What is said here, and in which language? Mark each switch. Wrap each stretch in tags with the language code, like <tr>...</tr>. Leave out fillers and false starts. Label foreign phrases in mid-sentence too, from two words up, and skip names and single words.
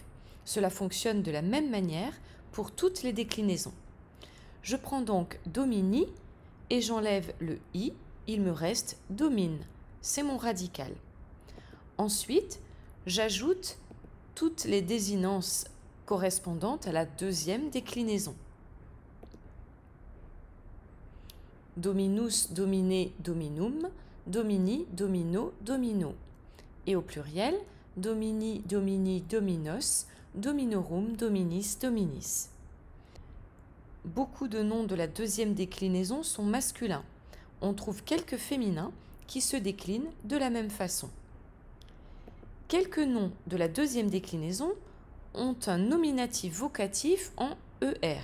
<fr>Cela fonctionne de la même manière pour toutes les déclinaisons. Je prends donc domini et j'enlève le i, il me reste domine, c'est mon radical. Ensuite, j'ajoute toutes les désinences correspondantes à la deuxième déclinaison.</fr> <la>Dominus, domine, dominum, domini, domino, domino.</la> <fr>Et au pluriel,</fr> <la>domini, domini, dominos, dominorum, dominis, dominis.</la> <fr>Beaucoup de noms de la deuxième déclinaison sont masculins. On trouve quelques féminins qui se déclinent de la même façon. Quelques noms de la deuxième déclinaison ont un nominatif vocatif en ER.</fr>